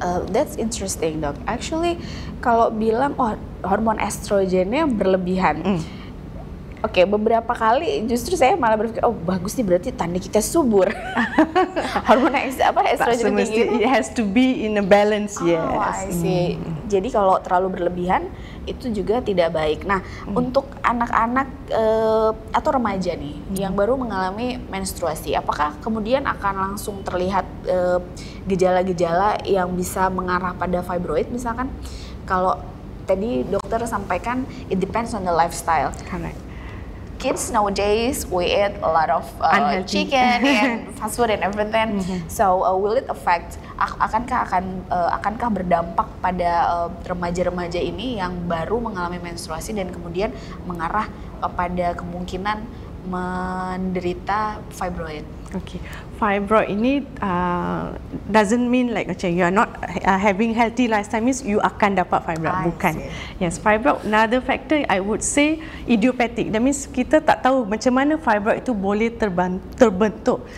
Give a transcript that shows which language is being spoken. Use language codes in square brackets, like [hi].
[en] That's interesting, [id] dok. Actually, kalau bilang hormon estrogennya berlebihan. Oke, beberapa kali justru saya malah berpikir, bagus nih, berarti tanda kita subur. Hormon estrogen tinggi. [en] It has to be in a balance, yes. I see. [id] Jadi kalau terlalu berlebihan itu juga tidak baik. Nah, untuk anak-anak atau remaja nih yang baru mengalami menstruasi, apakah kemudian akan langsung terlihat gejala-gejala yang bisa mengarah pada fibroid misalkan? Kalau tadi dokter sampaikan [en] it depends on the lifestyle. Correct. Kids nowadays we eat a lot of chicken and fast food and everything. So will it affect? [id] Akankah berdampak pada remaja-remaja ini yang baru mengalami menstruasi dan kemudian mengarah pada kemungkinan menderita fibroid? [en] Okay, fibroid ini doesn't mean like [ms] macam [en] you are not having healthy lifestyle means you [ms] akan dapat fibroid. Bukan. [en] Yes, fibroid another factor I would say idiopathic. [ms] That means kita tak tahu macam mana fibroid itu boleh terbentuk.